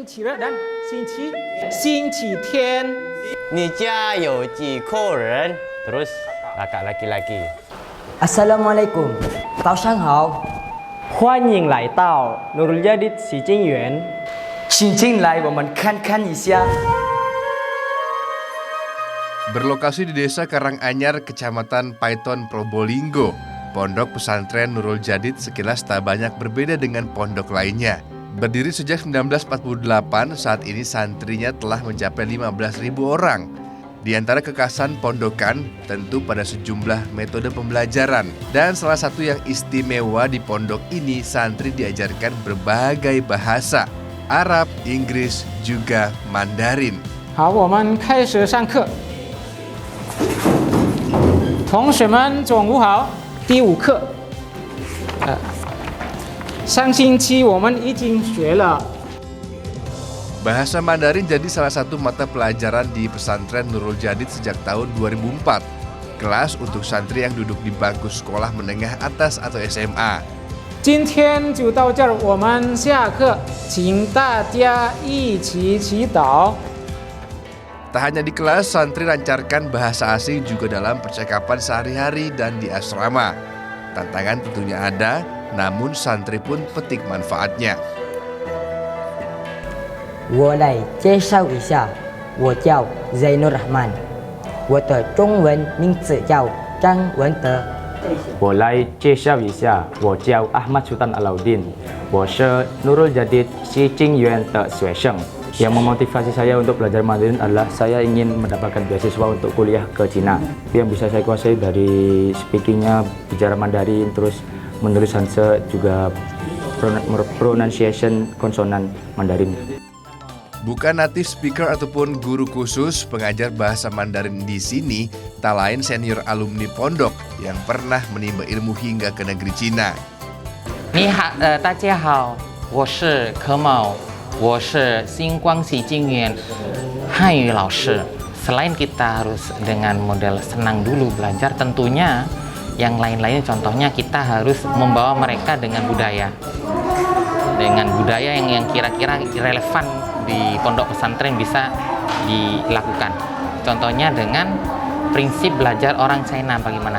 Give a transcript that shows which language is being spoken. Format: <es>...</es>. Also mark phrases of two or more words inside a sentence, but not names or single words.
<zh>dan 星期天。你家有几口人？</zh> <id>Terus kakak laki-laki.</id> <ar>Assalamualaikum，</ar> <zh>早上好，欢迎来到 Nurul Jadid 洗金园。请进来，我们看看一下。</zh> <id>Berlokasi di Desa Karanganyar, Kecamatan Paiton, Probolinggo, Pondok Pesantren Nurul Jadid sekilas tak banyak berbeda dengan pondok lainnya. Berdiri sejak 1948, saat ini santrinya telah mencapai 15.000 orang. Di antara kekhasan pondokan tentu pada sejumlah metode pembelajaran. Dan salah satu yang istimewa di pondok ini, santri diajarkan berbagai bahasa. Arab, Inggris, juga Mandarin.</id> <zh>好，我们开始上课。同学们，中午好。第5课。上星期我们已经学了。</zh> <id>Bahasa Mandarin jadi salah satu mata pelajaran di pesantren Nurul Jadid sejak tahun 2004. Kelas untuk santri yang duduk di bangku sekolah menengah atas atau SMA.</id> <zh>今天就到这儿，我们下课，请大家一起祈祷。</zh> <id>Tak hanya di kelas, santri lancarkan bahasa asing juga dalam percakapan sehari-hari dan di asrama. Tantangan tentunya ada, namun santri pun petik manfaatnya.</id> <zh>我来介绍一下，我叫 Zainur Rahman，我的中文名字叫张文德。我来介绍一下，我叫 Ahmad Sultan Alauddin，我是 Nurul Jadid 洗金园的学生。</zh> <id>Yang memotivasi saya untuk belajar Mandarin adalah saya ingin mendapatkan beasiswa untuk kuliah ke Cina. Yang bisa saya kuasai dari speakingnya, bicara Mandarin, terus menulis Hanse, juga pronunciation konsonan Mandarin. Bukan</id> <en>native speaker</en> <id>ataupun guru khusus, pengajar bahasa Mandarin di sini tak lain senior alumni pondok yang pernah menimba ilmu hingga ke negeri Cina.</id> <zh>大家好，我是柯某，我是星光洗金园汉语老师。</zh> <id>Selain kita harus dengan model senang dulu belajar, tentunya yang lain-lain contohnya kita harus membawa mereka dengan budaya yang kira-kira relevan di pondok pesantren bisa dilakukan. Contohnya dengan prinsip belajar orang China bagaimana?</id>